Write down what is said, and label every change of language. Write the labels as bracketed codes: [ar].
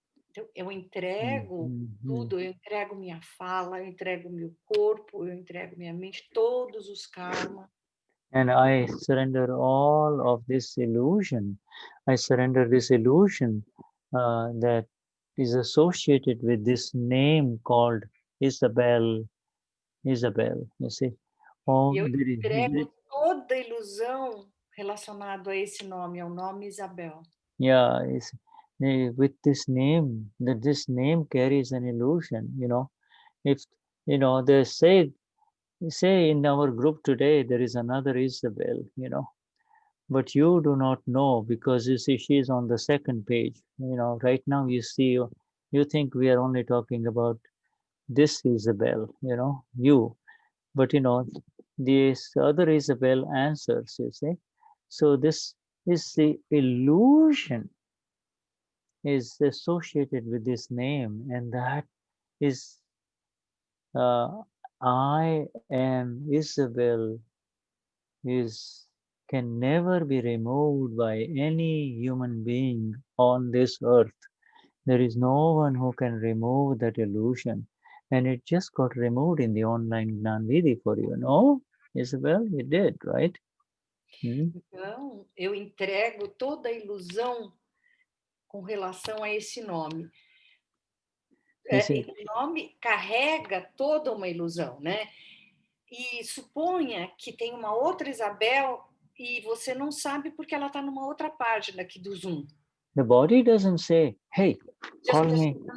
[pt] Então, eu entrego tudo, eu entrego minha fala, eu entrego meu corpo, eu entrego minha mente, todos os karmas. [en] And I surrender all of this illusion. I surrender this illusion that is associated with this name called Isabel, you see. [pt] Eu entrego toda a ilusão relacionada a esse nome, ao nome Isabel. [en] Yeah, with this name, this name carries an illusion, you know. If, you know, they say in our group today, there is another Isabel, you know. But you do not know because you see she's on the second page. You know, right now you see, you think we are only talking about this Isabel, you know, you. But you know, this other Isabel answers, you see. So this is the illusion is associated with this name, and that is I am Isabel can never be removed by any human being on this earth. There is no one who can remove that illusion. And it just got removed in the online Gnanvidhi for you, no? Isabel, you did, right? [pt] Então, eu entrego toda a ilusão com relação a esse nome. O nome carrega toda uma ilusão, né? E suponha que tem uma outra Isabel e você não sabe porque ela está numa outra página aqui do Zoom. [en] The body doesn't say, hey, call me.